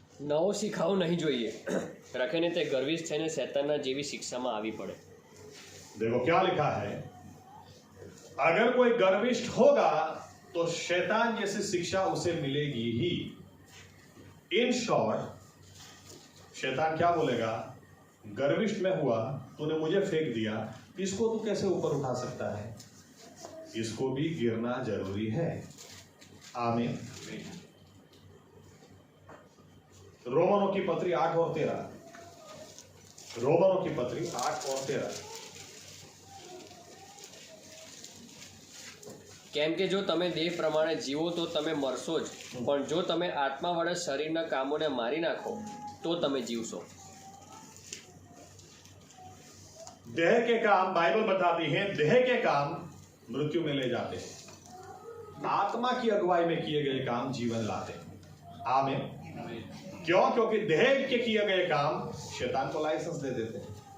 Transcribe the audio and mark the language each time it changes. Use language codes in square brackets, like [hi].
[gu] નવું શીખાવું નહીં જોઈએ, રખીને તે ગર્વિષ્ઠ થઈને શૈતાનના જેવી શિક્ષામાં આવી પડે। [hi] देखो क्या लिखा है, अगर कोई गर्विष्ठ होगा तो शैतान जैसी शिक्षा उसे मिलेगी ही। इन शॉर्ट शैतान क्या बोलेगा? गर्विष्ठ में हुआ, तूने मुझे फेंक दिया, इसको तू कैसे ऊपर उठा सकता है? इसको भी गिरना जरूरी है। आमीन। रोमनों की पत्री 8 और 13। रोमनों की पत्री 8 और 13। [gu] કેમ કે જો તમે દેહ પ્રમાણે જીવો તો તમે મરશો જ, પણ જો તમે આત્મા વડે શરીરના કામોને મારી નાખો તો તમે જીવશો। [hi] देह के काम, बाइबल बताती है, देह के काम मृत्यु में ले जाते हैं, आत्मा की अगुवाई में किए गए काम जीवन लाते हैं। आमीन। क्यों? क्योंकि देह के किए गए काम शैतान को लाइसेंस दे देते हैं।